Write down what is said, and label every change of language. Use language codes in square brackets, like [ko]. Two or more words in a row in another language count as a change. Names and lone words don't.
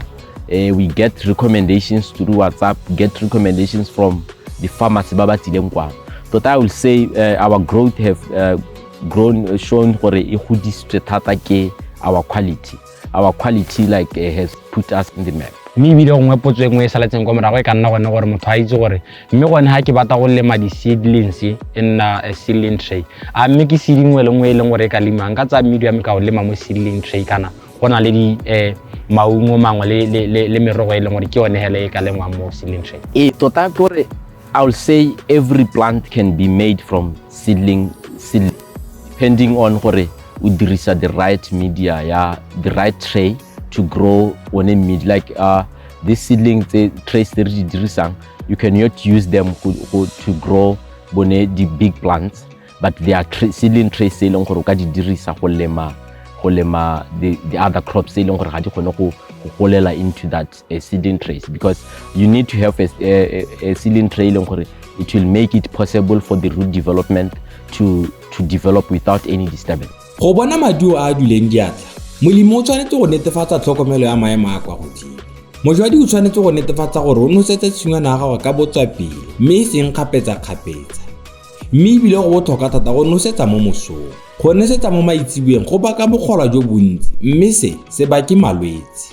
[en] We get recommendations through WhatsApp. Get recommendations from the farmers. So I will say our growth have shown for our quality. Our quality has put us in the map. [tn] mme ebile gongwe potso e nngwe e saletseng kwa morago e ka nna gone gore motho a itse gore mme gone ga ke batla go lema di-seedlings e nna [en] seedling tray [tn] a mme ke seeding le nngwe e leng gore e ka lemang ka tsa mmidi ya me ka go lema mo [en] seedling tray [tn] kana go na le di maungo mangwe le merogo e leng gore ke yone hele e ka lengwang mo [en] seedling tray. [tn] Tota gore [en] I will say every plant can be made from seedling depending on [tn] gore o dirisa [en] the right media the right tray to grow on a mid like this seedling trays that you dirisang, you cannot use them to grow bone the big plants, but they are seedling trays [tn] e leng gore o ka di dirisa go lema [en] the other crops [tn] e leng gore ga di kgone go golela [en] into that seedling trays, because you need to have a seedling tray [tn] e leng gore [en] it will make it possible for the root development to develop without any disturbance. [tn] Go bona maduo a duleng diatla, molemi o tshwanetse go netefatsa tlhokomelo ya maemo a kwa godimo. Mojwadi o tshwanetse go netefatsa gore o nosetsa tshingwana ya gagwe ka botswapele mme e seng kgapetsa-kgapetsa. Mme ebile go botlhokwa thata go nosetsa mo mosong. Go nosetsa mo maitsiboeng go baka bogolwa jo bontsi mme se bake malwetse.